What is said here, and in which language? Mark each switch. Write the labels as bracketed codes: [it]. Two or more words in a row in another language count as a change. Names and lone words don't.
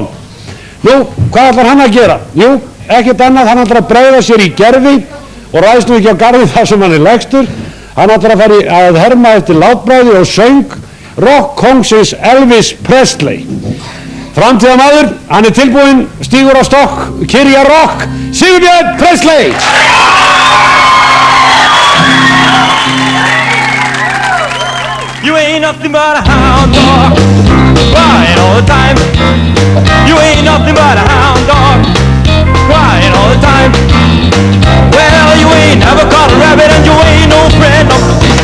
[is] Nú, hvað ætlar hann að gera? Jú, ekkert annað, hann ætlar að bregða sér í gervi og ræðst nú ekki á garði þar sem hann er lægstur. Hann ætlar að fara að herma eftir látbragði og söng rockkóngsins Elvis Presley. Framtíðarmaður, hann er tilbúinn, stígur á stokk, kyrja rock, Sigurbjörn Presley! [en] You ain't nothing but a hound dog, crying all the time. You ain't nothing but a hound dog, crying all the time. Well, you ain't never caught a rabbit and you ain't no friend of mine.